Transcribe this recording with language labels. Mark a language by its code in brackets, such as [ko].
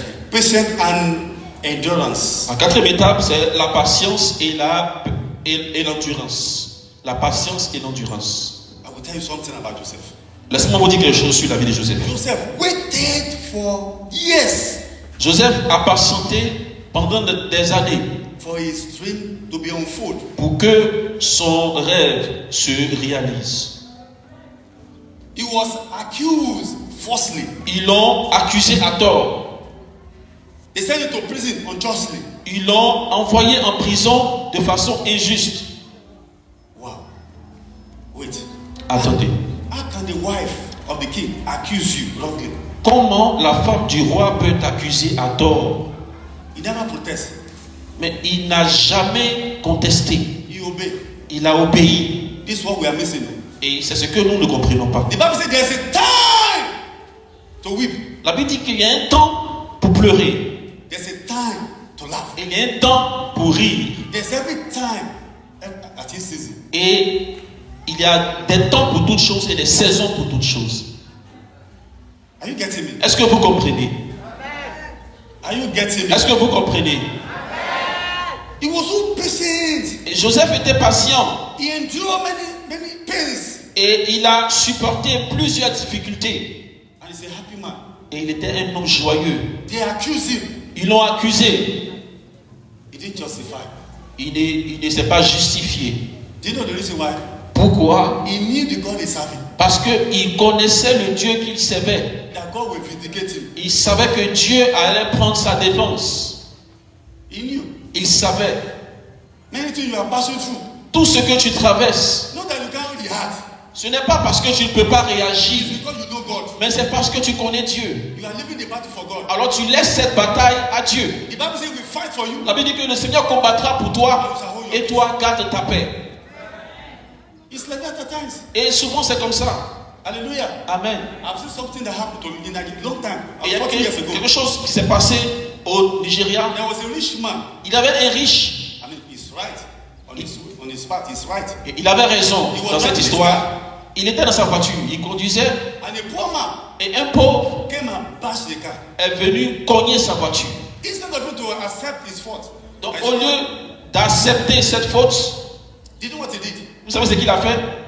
[en] Patience and endurance. [fr] la 4e étape, c'est la patience et l'endurance. La patience et l'endurance. [en] I will tell you something about Joseph. [fr] Laissez-moi vous dire quelque chose sur la vie de Joseph. [en] Joseph waited for years [fr] Joseph a patienté pendant des années [en] for his dream to be unfolded. [fr] pour que son rêve se réalise. [en] He was accused falsely. [fr] Ils l'ont accusé à tort. [en] They sent him to prison unjustly. [fr] Ils l'ont envoyé en prison de façon injuste. [en] Wow. [fr] Attendez. [en] How can the wife of the king accuse you wrongly? [fr] Comment la femme du roi peut t'accuser à tort? [en] He never protests. [fr] Mais il n'a jamais contesté. [en] He obey. [fr] Il a obéi. [en] This is what we are missing. [fr] Et c'est ce que nous ne comprenons pas. [en] The Bible says there is a time to weep. [fr] La Bible dit qu'il y a un temps pour pleurer. [en] There's a time to laugh. [fr] Et il y a un temps pour rire. [en] There's every time at his season. [fr] Et il y a des temps pour toutes choses et des saisons pour toutes choses. [en] Are you getting me? [fr] Est-ce que vous comprenez? [en] Are you getting me? [fr] Est-ce que vous comprenez? [en] He was so patient. [fr] Et Joseph était patient. [en] He endured many pains. [fr] Et il a supporté plusieurs difficultés. [en] And he's a happy man. [fr] Et il était un homme joyeux. [en] They accuse him. [fr] Ils l'ont accusé. [en] He didn't justify. [fr] Il ne s'est pas justifié. [en] Do you know the reason why? [fr] Pourquoi? [en] He knew the God he serving. [fr] Parce qu'il connaissait le Dieu qu'il servait. [en] That God will vindicate him. [fr] Il savait que Dieu allait prendre sa défense. [en] He knew. [fr] Il savait. [en] Many things you are passing through. [fr] Tout ce que tu traverses, [en] Not that you can't react. [fr] ce n'est pas parce que tu ne peux pas [en] It's [fr] réagir, [en] because you know God. [fr] mais c'est parce que tu connais Dieu. [en] You are living the battle for God. [fr] Alors tu laisses cette bataille à Dieu. [en] The Bible says we fight for you. [fr] La Bible dit que le Seigneur combattra pour toi et toi garde ta paix. [en] It's like that at times. [fr] Et souvent c'est comme ça. [en] Hallelujah. [fr] Amen. [en] I've seen something that happened to me in a long time. [fr] Et il y a [en] 40 years ago. [fr] quelque chose qui s'est passé au Nigeria. [en] There was a rich man. [fr] Il avait un riche. [en] I mean, he's right. On his part, he's right. [fr] Et il avait raison dans cette histoire. Il était dans sa voiture, il conduisait. [en] And a poor man [fr] Et un pauvre [en] came and bashed the car. [fr] est venu cogner sa voiture. [en] Instead of him to accept his fault. [fr] Donc au lieu d'accepter cette faute, [en] Do you know what he did? [fr] vous savez ce qu'il a fait?